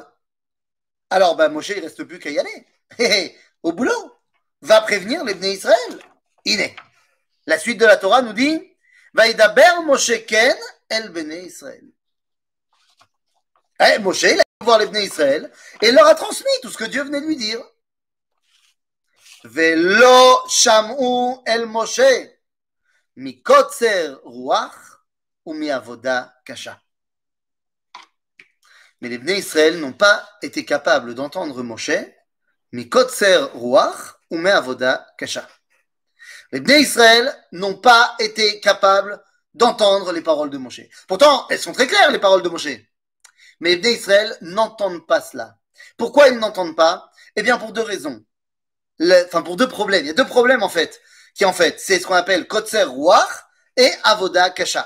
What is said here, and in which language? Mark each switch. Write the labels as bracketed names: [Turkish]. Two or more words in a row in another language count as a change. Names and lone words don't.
[French] Alors, Moshe, il ne reste plus qu'à y aller. Au boulot. Va prévenir les Bnei Israël. Iné. La suite de la Torah nous dit [Hebrew] וידבר משה כן אל בני ישראל. [French] Moshe, il a été voir les Bnei Israël et il leur a transmis tout ce que Dieu venait de lui dire. [Hebrew] ולא שמעו אל משה מקצר רוח ו מ עבודה קשה. [French] Mais les Bnei Israël n'ont pas été capables d'entendre Moshe [Hebrew] מקצר רוח ו מ עבודה קשה. [French] Les Bnei Israël n'ont pas été capables d'entendre les paroles de Moshe. Pourtant, elles sont très claires, les paroles de Moshe. Mais les Bnei Israël n'entendent pas cela. Pourquoi ils n'entendent pas? Eh bien, pour 2 raisons. Pour 2 problèmes. Il y a 2 problèmes, en fait, qui, en fait, c'est ce qu'on appelle [Hebrew] קוצר רוח [French] et [Hebrew] עבודה קשה.